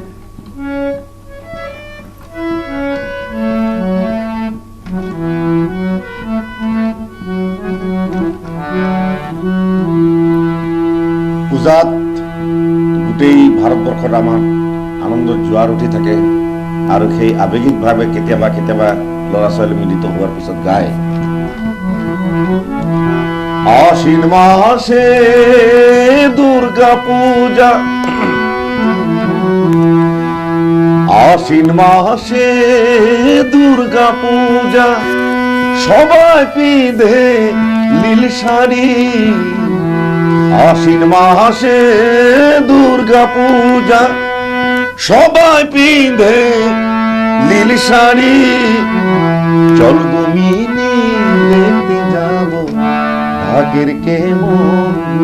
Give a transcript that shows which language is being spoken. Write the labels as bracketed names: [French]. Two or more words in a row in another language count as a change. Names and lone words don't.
[Assamese] পূজাত গোটেই ভাৰতবৰ্ষত আমাৰ আনন্দ জোৱাৰ উঠি থাকে আৰু সেই আৱেগিকভাৱে কেতিয়াবা ল'ৰা ছোৱালী মিলিত হোৱাৰ পিছত গায় [Bangla] আশ্বিন মাসে দুর্গা পূজা আশ্বিন মাসে দুর্গা পূজা সবাই পিঁধে নীল শাড়ি আশ্বিন মাসে দুর্গা পূজা সবাই পিঁধে নীল শাড়ি চল গমিনী দেখতে যাব ঢাকের কেমন